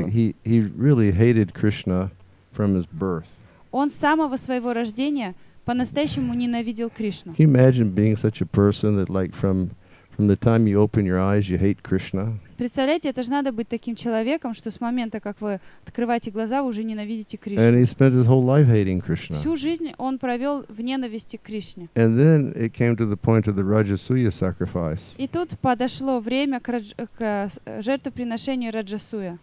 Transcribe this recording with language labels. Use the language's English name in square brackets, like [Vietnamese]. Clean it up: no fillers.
[English] Like he really hated Krishna from his birth. [Russian] Он с самого своего рождения по-настоящему ненавидел Кришну. [English] Can you imagine being such a person that like from the time you open your eyes you hate Krishna? [Russian] Представляете, это же надо быть таким человеком, что с момента, как вы открываете глаза, вы уже ненавидите [English] And [Russian] Кришну. [English] he spent his whole life hating Krishna. [Russian] Всю жизнь он провел в ненависти к Кришне. [English] And then it came to the point of the Rajasuya sacrifice. [Russian] И тут подошло время к жертвоприношению Раджасуя.